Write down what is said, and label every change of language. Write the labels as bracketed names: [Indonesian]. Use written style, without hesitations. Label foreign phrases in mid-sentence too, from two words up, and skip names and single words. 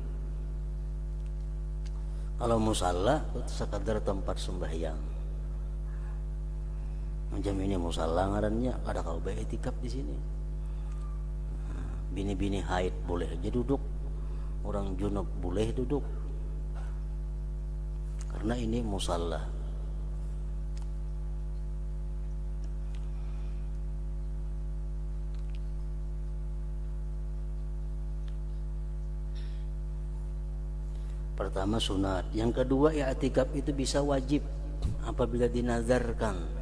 [Indonesian] Kalau musalla itu sekadar tempat sembahyang. [Banjar] Macam ini musalla ngarannya, kada kau bae i'tikaf di sini. Bini-bini haid boleh aja duduk, orang junub boleh duduk. [Indonesian] Karena ini musalla. Pertama sunat, yang kedua i'tikaf itu bisa wajib apabila dinazarkan.